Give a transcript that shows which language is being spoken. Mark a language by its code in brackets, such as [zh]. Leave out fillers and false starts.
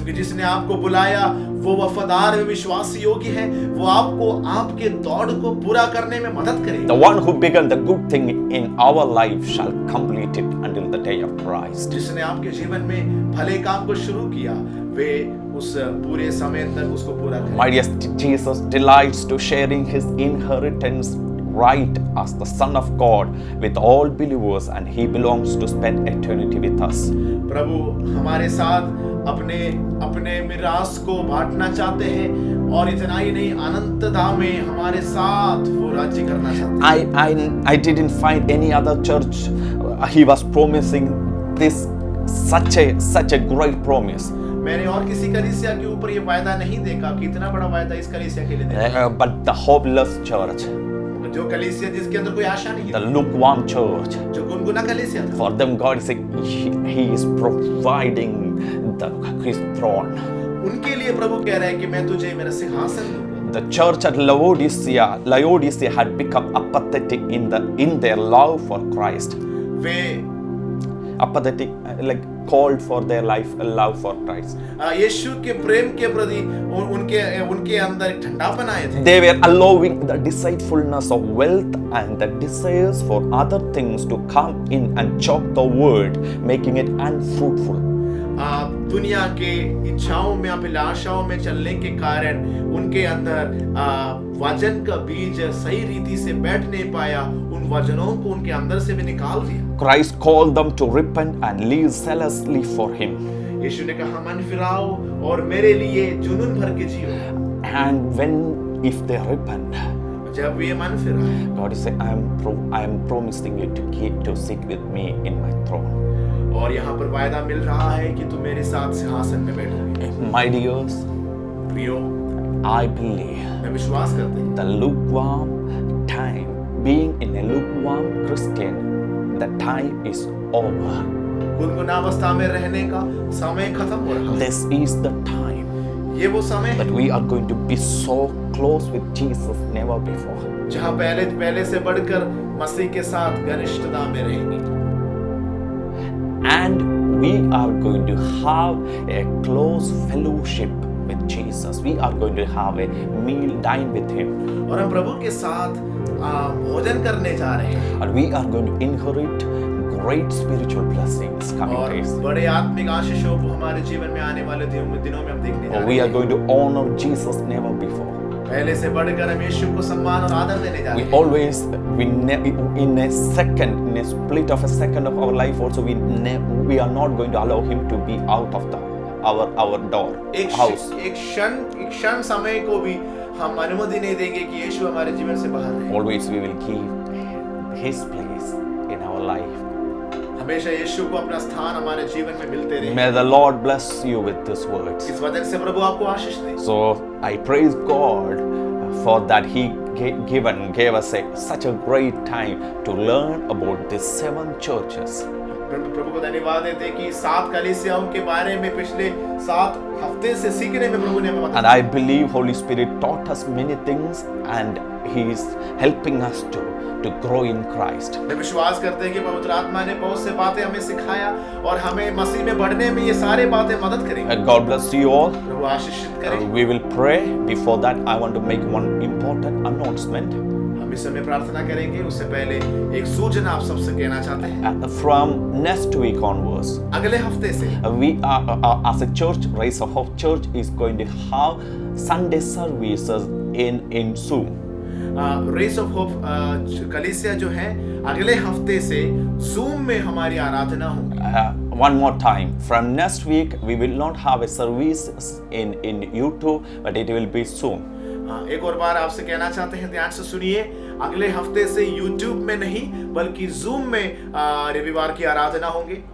[hi] क्योंकि जिसने आपको बुलाया वो वफादार व विश्वासी योग्य है, वो आपको आपके दौड़ को पूरा करने में मदद करेगा। [en] The one who began the good thing in our life shall complete it until the day of Christ. [hi] जिसने आपके जीवन में भले काम को शुरू किया, वे उस पूरे समय तक उसको पूरा करेंगे। [en] My dear, Jesus delights to sharing His inheritance right as the Son of God with all believers, and He belongs to spend eternity with us. [hi] प्रभु हमारे साथ अपने मिरास को बांटना चाहते हैं और इतना ही नहीं, अनंतता में हमारे साथ वो राज्य करना चाहते हैं। [en] I didn't find any other church. He was promising this such a great promise. [hi] मैंने और किसी कलीसिया के ऊपर ये वायदा नहीं देखा कि इतना बड़ा वायदा इस कलीसिया के लिए देखा। [en] But the hopeless church, [hi] जो कलीसिया जिसके अंदर कोई आशा नहीं [en] the [hi] है, [en] lukewarm church, [hi] जो गुनगुना कलीसिया था, [en] for them God is saying He is providing His throne. [hi] उनके लिए प्रभु कह रहा है कि मैं तुझे मेरा सिंहासन दूंगा। [en] The church at Laodicea had become apathetic in their love for Christ. [hi] Way [en] Apathetic, like cold for their love for Christ. [hi] यीशु के प्रेम के प्रति उनके अंदर एक ठंडापन आए थे। [en] They were allowing the deceitfulness of wealth and the desires for other things to come in and choke the word, making it unfruitful. [hi] दुनिया के इच्छाओं में, अभिलाषाओं में चलने के कारण उनके अंदर वचन का बीज सही रीति से बैठ नहीं पाया, उन वचनों को उनके अंदर से भी निकाल दिया। [en] Christ called them to repent and live zealously for Him. [hi] यीशु ने कहा मन फिराओ और मेरे लिए जुनून भर के जियो। [en] And if they repent, [hi] जब ये मन फिराए, [en] God is saying, I am promising you to sit with me in my throne. [hi] और यहाँ पर वायदा मिल रहा है कि तुम मेरे साथ सिंहासन में बैठोगे। [en] My dears, [hi] प्रियो, [en] I believe [hi] मैं विश्वास करता हूँ [en] the lukewarm time, being in a lukewarm Christian, the time is over. [hi] गुनगुनावस्था में रहने का समय खत्म हो रहा है। [en] This is the time [hi] ये वो समय है [en] that we are going to be so close with Jesus never before. [hi] जहाँ पहले से बढ़कर मसीह के साथ घनिष्ठता में रहेंगे। [en] And we are going to have a close fellowship with Jesus. We are going to have a meal, dine with Him. [hi] और हम प्रभु के साथ भोजन करने जा रहे हैं। [en] And we are going to inherit great spiritual blessings coming [hi] और [en] days. [hi] बड़े आत्मिक आशीषों को हमारे जीवन में आने वाले दिनों में हम देखने जा [en] Or [hi] रहे [en] we are [hi] हैं। [en] going to honor Jesus never before. [hi] पहले से बढ़कर हम यीशु को सम्मान और आदर देने जा रहे [en] We [hi] हैं। [en] always, in a second, in a split of a second of our life also, we are not going to allow Him to be out of our door, house. [hi] एक क्षण समय को भी हम अनुमति नहीं देंगे कि यीशु हमारे जीवन से बाहर रहे। [en] Always we will give His place in our life. [hi] हमेशा यीशु को अपना स्थान हमारे जीवन में मिलते रहे। [en] May the Lord bless you with these words. [hi] इस वचन से प्रभु आपको आशीष दे। [en] So I praise God for that He gave us such a great time to learn about the 7 churches. [hi] प्रभु को धन्यवाद देते हैं कि 7 कलीसियाओं के बारे में पिछले 7 हफ्ते से सीखने में प्रभु ने हमें मदद [en] And I believe Holy Spirit taught us many things and He is helping us to grow in Christ. [hi] मैं विश्वास करते हैं कि पवित्र आत्मा ने बहुत से बातें हमें सिखाया और हमें मसीह में बढ़ने में ये सारे बातें मदद करेंगी। [en] God bless you all. [hi] प्रभु आशीषित करे। [en] We will pray. Before that, I want to make one important announcement. [hi] हम इस समय प्रार्थना करेंगे, उससे पहले एक सूचना आप सबसे कहना चाहते हैं। [en] From next week onwards, [hi] अगले हफ्ते से [en] we are as a church, Rise of Hope Church is going to have Sunday services in Zoom. [hi] Race of hope कलीसिया जो है अगले हफ्ते से जूम में हमारी आराधना होगी। [en] One more time, from next week we will not have a service in YouTube, but it will be Zoom. [hi] एक और बार आपसे कहना चाहते हैं, ध्यान से सुनिए, अगले हफ्ते से YouTube में नहीं बल्कि Zoom में रविवार की आराधना होंगी।